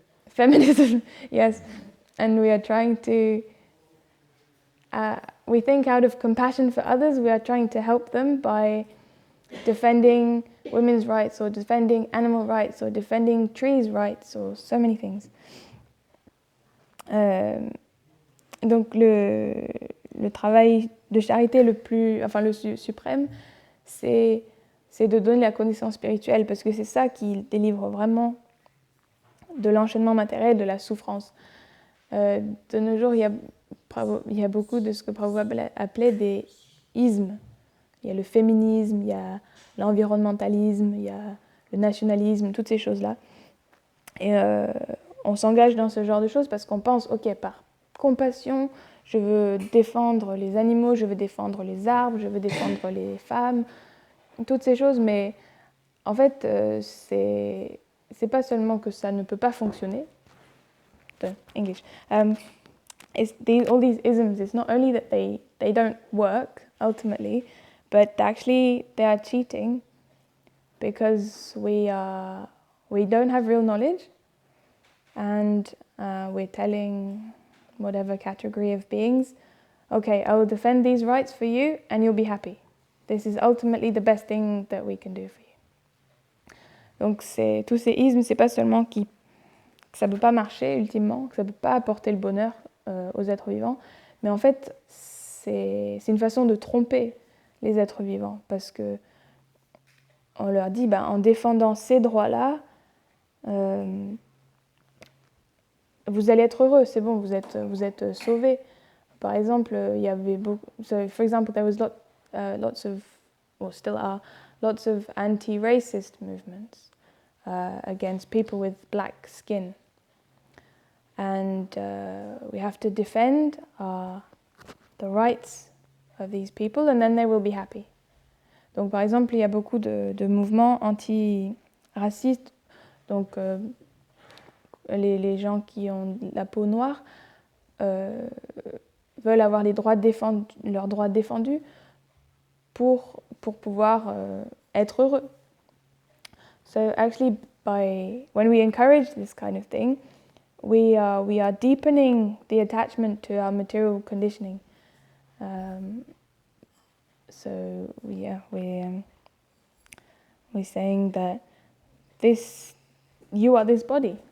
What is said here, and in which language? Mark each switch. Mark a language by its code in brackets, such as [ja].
[en] Feminism, yes. And we are trying to, we think out of compassion for others, we are trying to help them by defending women's rights or defending animal rights or defending trees' rights or so many things. [fr] Donc le travail de charité le suprême, c'est de donner la connaissance spirituelle, parce que c'est ça qui délivre vraiment de l'enchaînement matériel, de la souffrance. De nos jours, il y a beaucoup de ce que Prabhupada appelait des ismes. Il y a le féminisme, il y a l'environnementalisme, il y a le nationalisme, toutes ces choses-là. Et on s'engage dans ce genre de choses parce qu'on pense, ok, par compassion, je veux défendre les animaux, je veux défendre les arbres, je veux défendre les femmes, toutes ces choses, mais en fait, c'est pas seulement que ça ne peut pas fonctionner. [en] English. All these isms, it's not only that they don't work ultimately, but actually they are cheating because we don't have real knowledge, and we're telling whatever category of beings, okay, I will defend these rights for you and you'll be happy. This is ultimately the best thing that we can do for you. [fr] Donc tous ces ismes, c'est pas seulement que ça ne peut pas marcher ultimement, que ça ne peut pas apporter le bonheur aux êtres vivants, mais en fait c'est une façon de tromper les êtres vivants, parce que on leur dit, en défendant ces droits-là, vous allez être heureux, c'est bon, vous êtes sauvés. Par exemple, il y avait beaucoup. [en] So, for example, there was lots of, or still are, lots of anti-racist movements against people with black skin, and we have to defend the rights of these people, and then they will be happy. [fr] Donc, par exemple, il y a beaucoup de mouvements anti-racistes. Donc, les gens qui ont la peau noire veulent avoir leurs droits défendus pour pouvoir être heureux. [en] So actually, when we encourage this kind of thing, we are deepening the attachment to our material conditioning. So we're saying that you are this body.